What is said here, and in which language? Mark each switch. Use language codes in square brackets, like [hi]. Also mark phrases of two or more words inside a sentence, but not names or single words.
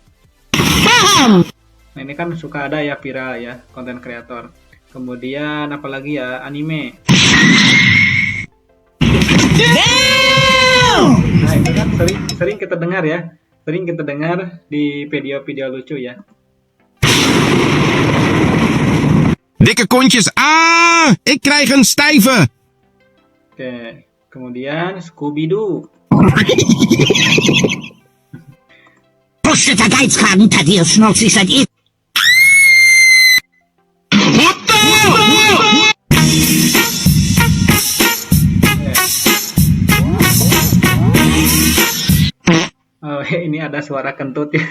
[id] Nah, ini kan suka ada ya viral ya, konten kreator. Kemudian apalagi ya, anime. Nah, itu kan sering kita dengar ya. Sering kita dengar di video-video lucu ya. [nl] Dikke kontjes. Ah, ik krijg een stijve. [id] Oke, kemudian Scooby-Doo. [de] Kostet der Geizkragen, Thaddeus Schnauz ist seit [en] What the? [id] Oh, ini ada suara kentut ya.